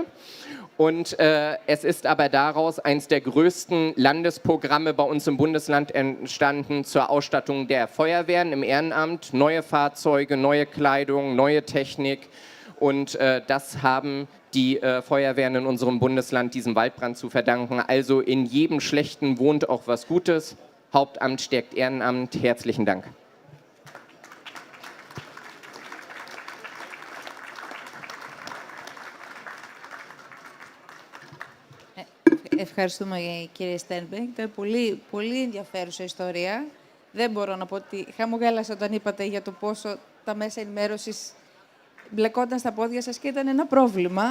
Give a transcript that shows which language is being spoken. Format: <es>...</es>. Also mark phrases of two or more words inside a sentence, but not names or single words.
<de>Und es ist aber daraus eines der größten Landesprogramme bei uns im Bundesland entstanden zur Ausstattung der Feuerwehren im Ehrenamt. Neue Fahrzeuge, neue Kleidung, neue Technik. Und das haben die Feuerwehren in unserem Bundesland diesem Waldbrand zu verdanken. Also in jedem Schlechten wohnt auch was Gutes. Hauptamt stärkt Ehrenamt. Herzlichen Dank.</de> <el>Ευχαριστούμε κύριε Στέρνμπεργκ. Ήταν πολύ ενδιαφέρουσα ιστορία. Δεν μπορώ να πω ότι χαμογέλασα όταν είπατε για το πόσο τα μέσα ενημέρωσης μπλεκόταν στα πόδια σας και ήταν ένα πρόβλημα.</el>